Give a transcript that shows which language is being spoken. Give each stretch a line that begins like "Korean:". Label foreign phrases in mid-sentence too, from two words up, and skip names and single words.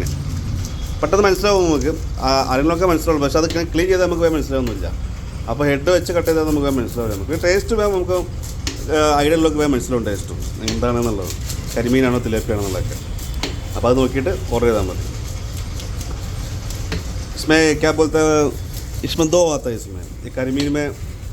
Malayalam: പെട്ടെന്ന് മനസ്സിലാവും നമുക്ക്. അതിനൊക്കെ മനസ്സിലാവും. പക്ഷേ അത് ക്ലീൻ ചെയ്താൽ നമുക്ക് വേഗം മനസ്സിലാവുന്നില്ല. അപ്പോൾ ഹെഡ് വെച്ച് കട്ട് ചെയ്താൽ നമുക്ക് വേഗം മനസ്സിലാവും. നമുക്ക് ടേസ്റ്റ് വേഗം നമുക്ക് ഐഡിയയിലൊക്കെ വേഗം മനസ്സിലാവും ടേസ്റ്റും എന്താണെന്നുള്ളത്. കരിമീനാണോ തിലാപ്പിയാണോ എന്നുള്ളതൊക്കെ. അപ്പോൾ അത് നോക്കിയിട്ട് ഓർഡർ ചെയ്താൽ മതി.
Hindi: इसमें क्या बोलते हैं, इसमें 2 आता है. इसमें ये കരിമീൻ में